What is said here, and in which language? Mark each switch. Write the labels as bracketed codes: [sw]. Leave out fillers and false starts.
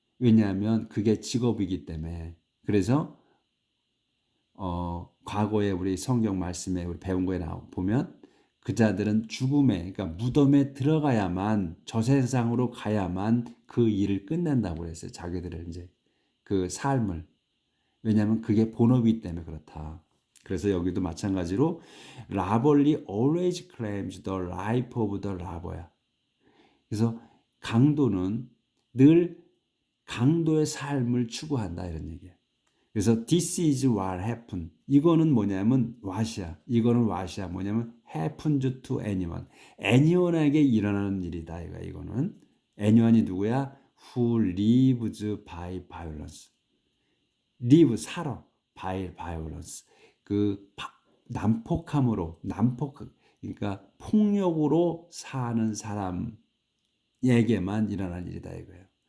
[ko] 왜냐하면 그게 직업이기 때문에. 그래서 과거에 우리 성경 말씀에 우리 배운 거에 보면 그자들은 죽음에, 그러니까 무덤에 들어가야만, 저 세상으로 가야만 그 일을 끝낸다고 그랬어요. 자기들을 이제 그 삶을. 왜냐하면 그게 본업이기 때문에 그렇다. 그래서 여기도 마찬가지로 [en] 라벌리 always claims the life of the robber야. [ko] 그래서 강도는 늘 강도의 삶을 추구한다 이런 얘기예요. 그래서 [en] this is what happened. [ko] 이거는 뭐냐면 what이야. 이거는 what이야. 뭐냐면 [en] happens to anyone. [ko] anyone에게 일어나는 일이다. 이거는 anyone이 누구야? [en] Who lives by violence. live 살아. by violence. [ko] 그 난폭함으로 그러니까 폭력으로 사는 사람에게만 일어날 일이다 이거예요.